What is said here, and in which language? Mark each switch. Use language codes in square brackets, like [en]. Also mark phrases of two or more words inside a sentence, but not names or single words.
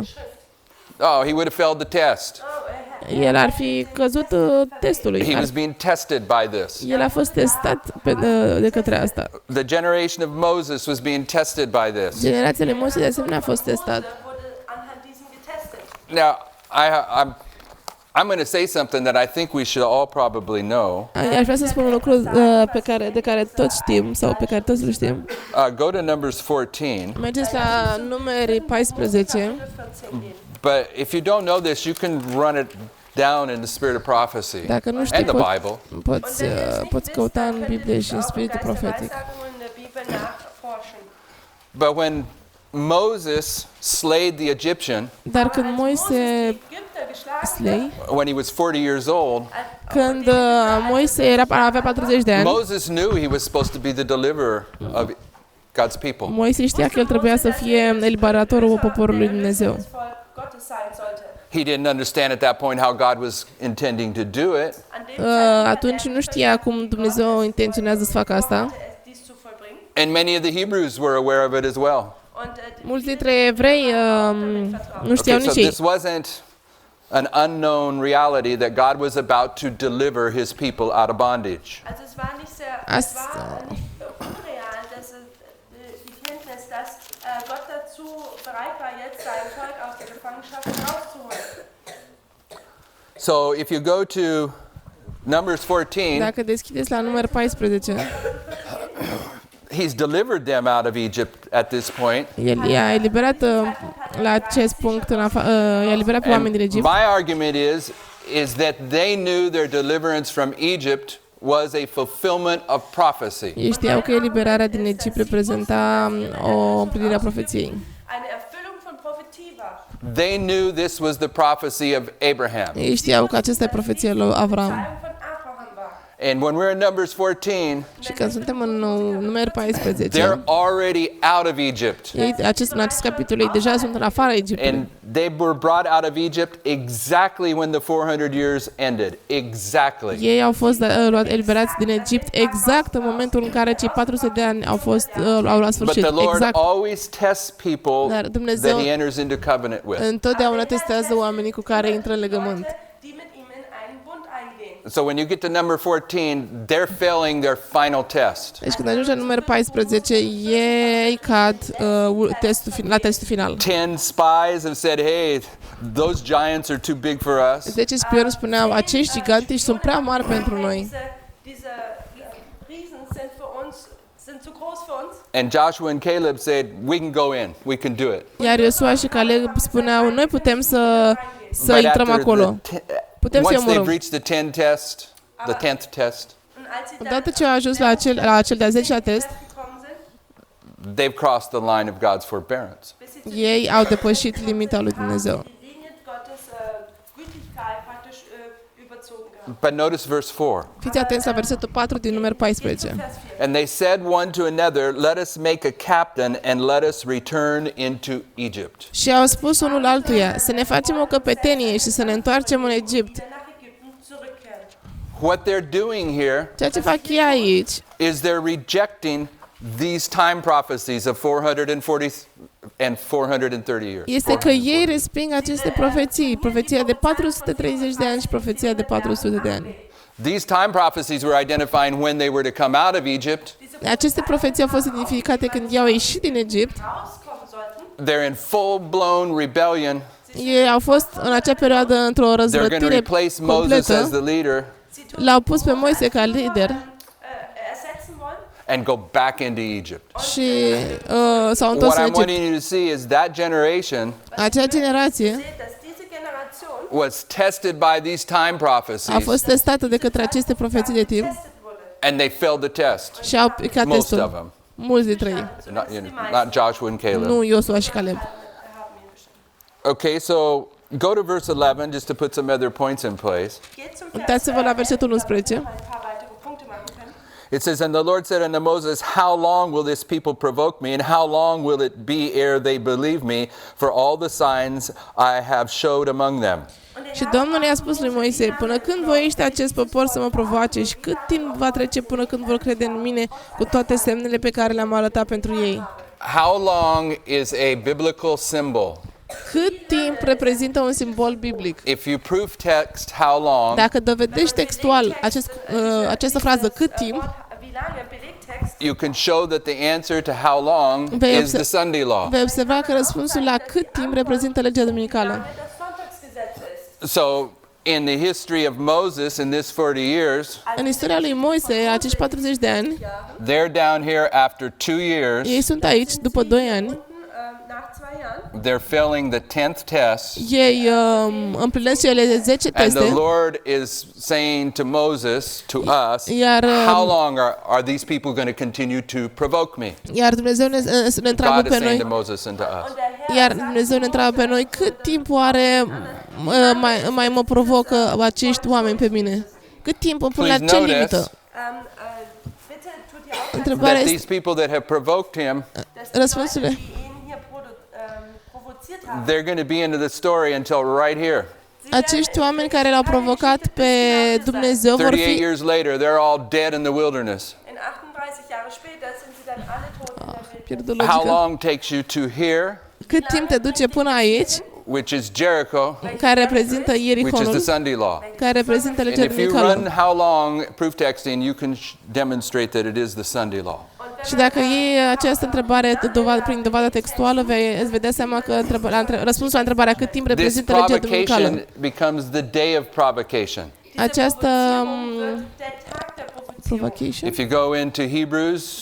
[en] Oh, he would have failed the test. [ro] El ar fi căzut testului. [en] He was being tested by this. [ro] El a fost testat de către asta. [en] The generation of Moses was being tested by this. [ro] Generația lui Moise de asemenea a fost testat. [de] wurde anhand diesem getestet. [en] Now, I'm going to say something that I think we should all probably know. [ro] Aș vrea să spun un lucru de care toți știm sau pe care toți îl știm. [en] Go to Numbers 14. [ro] Mergeți la Numeri 14. [en] But if you don't know this, you can run it down in the spirit of prophecy [ro] Dacă nu știi, [en] and the Bible. [ro] poți căuta în Biblie și în spiritul profetic. [en] But when Moses slayed the Egyptian, [ro] Dar când Moise [en] when he was 40 years old, [ro] când Moise avea 40 de ani, [en] Moses knew he was supposed to be the deliverer of God's people. [ro] Moise știa că el trebuia să fie eliberatorul poporului lui Dumnezeu. [en] He didn't understand at that point how God was intending to do it. [ro] Atunci nu știa cum Dumnezeu intenționează să facă asta. [en] And many of the Hebrews were aware of it as well. [ro] Mulți dintre evrei nu știau [en] Okay, so [ro] nici ei. [en] this wasn't an unknown reality that God was about to deliver his people out of bondage. [de] Gott dazu bereit war, jetzt sein Volk aus der Gefangenschaft herauszuholen. [en] So if you go to Numbers 14, [ro] Dacă deschideți la număr 14, [en] he's delivered them out of Egypt at this point. [ro] el i-a eliberat la acest punct, i-a eliberat pe oameni din [en] And [ro] Egipt. [en] my argument is that they knew their deliverance from Egypt was a fulfillment of prophecy. [ro] Ei știau că eliberarea din Egipt reprezenta o împlinire a profeției. [de] Eine Erfüllung von Prophetie war. [en] They knew this was the prophecy of Abraham. [ro] Ei știau că acesta e profeția lui Avram. [de] Von Abraham war. [en] And when we're in Numbers 14, [ro] Și când suntem în număr 14, [en] they're already out of Egypt. [ro] ei, în acest capitol, ei deja sunt în afara Egiptului. [en] And they were brought out of Egypt exactly when the 400 years ended. Exactly. [ro] Ei au fost eliberați din Egipt exact în momentul în care cei 400 de ani au luat [en] But [ro] sfârșit. [en] the Lord [ro] Exact. [en] always tests people [ro] Dar Dumnezeu [en] that he enters into covenant with. [ro] întotdeauna testează oamenii cu care intră în legământ. [de] Die mit ihm in einen Bund eingehen. [en] So when you get to number 14, they're failing their final test. [ro] Deci când ajungi la număr 14, ei cad la testul final. [en] 10 spies have said, hey, those giants are too big for us. [ro] 10 spioni spuneau, acești gigantici sunt prea mari pentru noi. [de] Diese Riesen sind für uns, sind zu groß für uns. [en] And Joshua and Caleb said, we can go in, we can do it. [ro] Iar Iosua și Caleb spuneau, noi putem să [en] But [ro] intrăm [en] after [ro] acolo. Putem să-i [en] once they've [ro] omorâm. [en] reached the 10th test, [de] Und als sie [ro] Odată ce au ajuns la acel de-al 10-lea test, [de] gekommen sind, [en] they've crossed the line of God's forbearance. [de] bis sie [ro] ei au depășit limita lui Dumnezeu. [de] die Linie Gottes Gütigkeit praktisch überzogen gehabt. [en] But notice verse 4. [ro] Fiți atenți la versetul 4 din număr 14. [de] Vers 4. [en] And they said one to another, let us make a captain and let us return into Egypt. [ro] Și au spus unul altuia, să ne facem o căpetenie și să ne întoarcem în Egipt. [de] Nach Ägypten zurückkehren. [en] What they're doing here [ro] Ceea ce fac ei aici [en] is they're rejecting these time prophecies of 440 and 430 years. [ro] este că ei resping aceste profeții, profeția de 430 de ani și profeția de 400 de ani. [en] These time prophecies were identifying when they were to come out of Egypt. [ro] Aceste profeții au fost identificate când ei au ieșit din Egipt. [de] Rauskommen sollten. [en] They're in full-blown rebellion. [ro] Ei au fost în acea perioadă într-o [en] They're going to [ro] răzvrătire [en] replace Moses as [ro] completă. [en] the leader [ro] L-au pus pe Moise ca lider [de] Ersetzen wollen. [en] and go back into Egypt. [ro] și s-au întors [en] What [ro] în [en] I'm [ro] Egipt. [en] wanting you to see is that generation [ro] Acea generație [de] Seht, dass diese Generation [en] was tested by these time [ro] a [en] prophecies [ro] fost testată de către aceste profeții de timp [de] getestet wurde. [en] and they failed the test. [ro] și au picat [en] Most of [ro] testul. [en] them. [ro] Mulți dintre ei. [en] Not Joshua and Caleb. [ro] Nu Iosua și Caleb. [de] Haben ihn bestimmt. [en] Okay, so go to verse 11 just to put some other points in place. [de] Geht zum Vers [ro] Uitați-vă la versetul 11. [de] ein paar weitere Punkte machen können. [en] It says, and the Lord said unto Moses, how long will this people provoke me, and how long will it be ere they believe me for all the signs I have showed among them? [ro] Și Domnul i-a spus lui Moise, până când voiește acest popor să mă provoace și cât timp va trece până când vor crede în mine cu toate semnele pe care le-am arătat pentru ei? [en] How long is a biblical symbol? [ro] Cât timp reprezintă un simbol biblic? [en] If you prove text, how long, [ro] Dacă dovedești textual această frază, cât timp, [de] Wie lange Belegtext? [en] you can show that the answer to how long [ro] Vei [en] is the Sunday law. [ro] vei observa că răspunsul la cât timp reprezintă legea duminicală. [de] Das Sonntagsgesetz ist. [en] So, in the history of Moses in this 40 years, [ro] În istoria lui Moise, acești 40 de ani, [en] they're down here after 2 years [ro] ei sunt aici după 2 ani, [de] Nach 2 Jahren [en] they're failing the 10th test. [ro] Ei împlinesc cele 10 [en] And the [ro] teste, [en] Lord is saying to Moses, to us, [ro] Iar, [en] how long are these people going to continue to provoke me? [ro] iar Dumnezeu ne întreabă [en] God is [ro] pe [en] saying to [ro] noi, [en] Moses and to us. [de] Und der Herr [ro] iar Dumnezeu ne întreabă pe noi, cât timp oare mai mă provocă acești oameni pe mine? Cât timp îmi pun la [en] Please [ro] ce [en] notice [ro] limită? [de] bitte tut ihr auch, [ro] Întrebarea [en] that [ro] este, [en] these people that have provoked him, [de] dass die [ro] răspunsurile. [de] Leute, die ihn hier provoziert haben, [en] they're going to be into the story until right here. [ro] Acești oameni care l-au provocat pe Dumnezeu vor 38 fi [en] years later, they're all dead in the wilderness. [de] in 38 Jahre später sind sie dann alle tot in der Wildnis. [ro] pierdut [en] How [ro] logica. [en] long takes you to here, [ro] Cât timp te duce până aici, [en] which is Jericho, [ro] care reprezintă [en] which is [ro] Ierihonul, [en] the Sunday law? [ro] care reprezintă legea [en] And if you [ro] duminicală. [en] run how long proof texting, you can demonstrate that it is the Sunday law. [ro] Și dacă iei această întrebare prin dovadă textuală, îți vedea seama că răspunsul la întrebarea cât timp [en] This [ro] reprezintă legea duminicală. [en] provocation becomes the day of provocation. [ro] Această [de] Der Tag der Provozierung. [en] provocation. If you go into Hebrews,